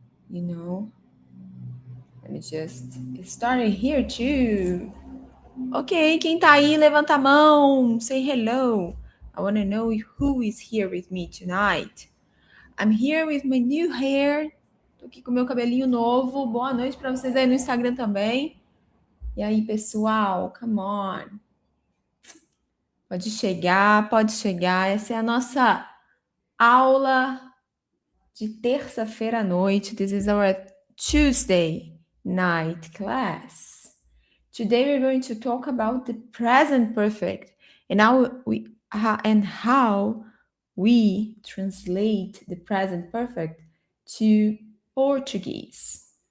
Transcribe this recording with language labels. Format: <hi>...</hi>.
<en>You know, let me just start here too.</en> <pt>Ok, quem tá aí, levanta a mão.</pt> <en>Say hello. I want to know who is here with me tonight. I'm here with my new hair.</en> <pt>Tô aqui com meu cabelinho novo. Boa noite para vocês aí no Instagram também. E aí, pessoal,</pt> <en>come on.</en> <pt>Pode chegar, pode chegar. Essa é a nossa aula de terça-feira à noite.</pt> <en>This is our Tuesday night class. Today we're going to talk about the present perfect and how we translate the present perfect to Portuguese.</en>